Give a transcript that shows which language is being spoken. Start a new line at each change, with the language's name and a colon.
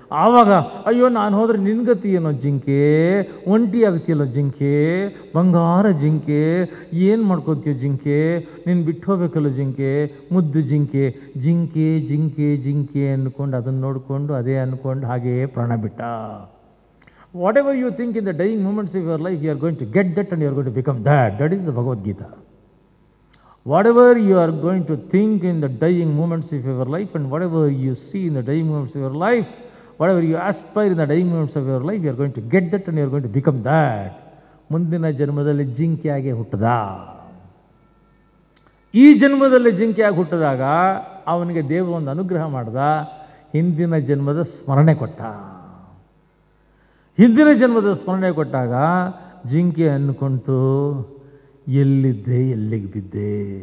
Kannada: ಆವಾಗ ಅಯ್ಯೋ ನಾನು ಹೋದರೆ ನಿನ್ಗತಿ ಏನೋ ಜಿಂಕೆ, ಒಂಟಿ ಆಗ್ತೀಯಲ್ಲ ಜಿಂಕೆ, ಬಂಗಾರ ಜಿಂಕೆ, ಏನು ಮಾಡ್ಕೊತೀಯ ಜಿಂಕೆ, ನೀನು ಬಿಟ್ಟು ಹೋಗ್ಬೇಕಲ್ಲ ಜಿಂಕೆ, ಮುದ್ದು ಜಿಂಕೆ, ಜಿಂಕೆ ಜಿಂಕೆ ಜಿಂಕೆ ಅಂದ್ಕೊಂಡು ಅದನ್ನು ನೋಡಿಕೊಂಡು ಅದೇ ಅಂದ್ಕೊಂಡು ಹಾಗೆಯೇ ಪ್ರಾಣ ಬಿಟ್ಟ.
English: Whatever you think in the dying moments of your life, you are going to get that and you are going to become that. That is the Bhagavad Gita. Whatever you are going to think in the dying moments of your life and whatever you see in the dying moments of your life, whatever you aspire in the dying moments of your life, you are going to get that and you are going to become that.
Kannada: ಮುಂದಿನ ಜನ್ಮದಲ್ಲಿ ಜಿಂಕೆಯಾಗಿ ಹುಟ್ಟದ. ಈ ಜನ್ಮದಲ್ಲಿ ಜಿಂಕೆಯಾಗಿ ಹುಟ್ಟಿದಾಗ ಅವನಿಗೆ ದೇವರು ಒಂದು ಅನುಗ್ರಹ ಮಾಡ್ದ, ಹಿಂದಿನ ಜನ್ಮದ ಸ್ಮರಣೆ ಕೊಟ್ಟ. ಹಿಂದಿನ ಜನ್ಮದ ಸ್ಮರಣೆ ಕೊಟ್ಟಾಗ ಜಿಂಕೆ ಅಂದ್ಕೊಂತು, ಎಲ್ಲಿದ್ದೆ ಎಲ್ಲಿಗೆ ಬಿದ್ದೆ.